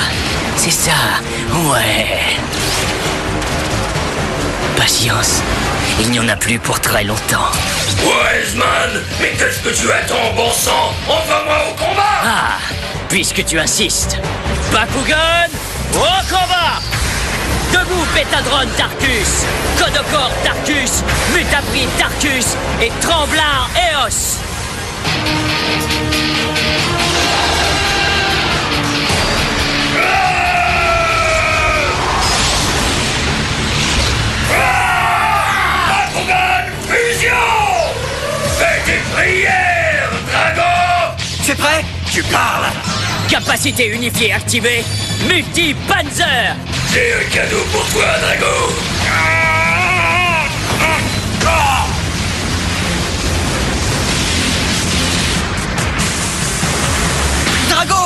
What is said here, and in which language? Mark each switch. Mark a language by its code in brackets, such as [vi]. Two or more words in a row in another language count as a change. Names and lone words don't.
[fr] C'est ça. Ouais. Patience. Il n'y en a plus pour très longtemps. Wiseman, mais qu'est-ce que tu attends, bon sang? Envoie-moi au combat! Ah, puisque tu insistes. Bakugan, au combat! Debout, Bétadron Tarkus, Kodokor Tarkus, Mutapri Tarkus et Tremblard Eos. Bakugan, fusion! Fais tes prières, Drago! Tu es prêt? Tu parles! Capacité unifiée activée, Multi-Panzer. J'ai un cadeau pour toi, Drago! Drago!